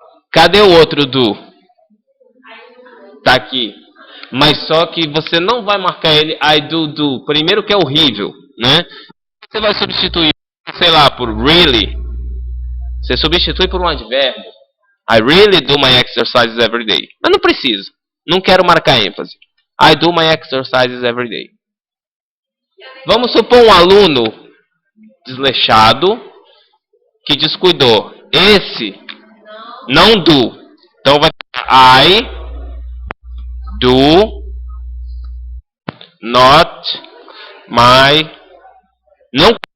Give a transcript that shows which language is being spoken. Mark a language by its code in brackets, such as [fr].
[pt] Cadê o outro do? Tá aqui. Mas só que você não vai marcar ele [en] I do. [pt] Primeiro que é horrível, né? Você vai substituir, sei lá, por really. Você substitui por um advérbio. [en] I really do my exercises every day. [pt] Mas não precisa. Não quero marcar ênfase. [en] I do my exercises every day. [pt] Vamos supor um aluno desleixado que descuidou. Esse não do. Então vai [en] I do not my. [pt] Não.